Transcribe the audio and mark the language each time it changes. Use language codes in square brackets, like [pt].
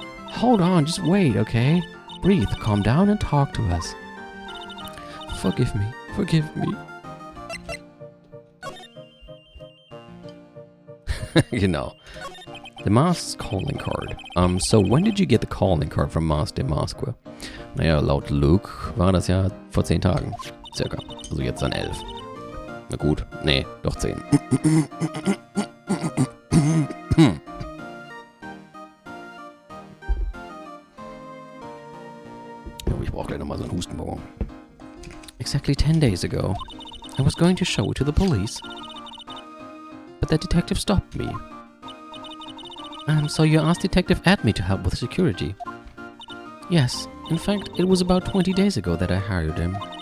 [en] Hold on, just wait, okay? Breathe, calm down, and talk to us. Forgive me. [de] Genau. [en] The Mask's calling card. So when did you get the calling card from Mask de Masque? [de] Naja, laut Luke war das ja vor 10 Tagen. Circa. Also jetzt dann 11. Na gut. Nee, doch 10. Oh, ich brauche gleich nochmal so einen Hustenbonbon. [en] Exactly 10 days ago, I was going to show it to the police. But the detective stopped me. So you asked Detective aRdW to help with security? Yes, in fact, it was about 20 days ago that I hired him.